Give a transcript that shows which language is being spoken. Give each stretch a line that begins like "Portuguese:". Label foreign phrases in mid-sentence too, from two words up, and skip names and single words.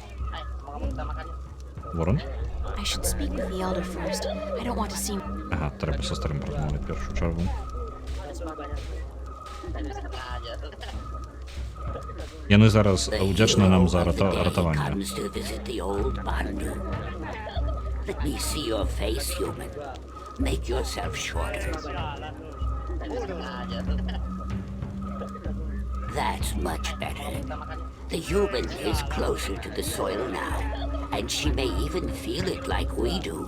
Belarusian: Ворон? Ага, трэба са старым размовляць першую чаргу. Яны зараз удзячны нам за ратаванне.
English: Let me see your face, human. Make yourself shorter. That's much better. The human is closer to the soil now, and she may even feel it like we do.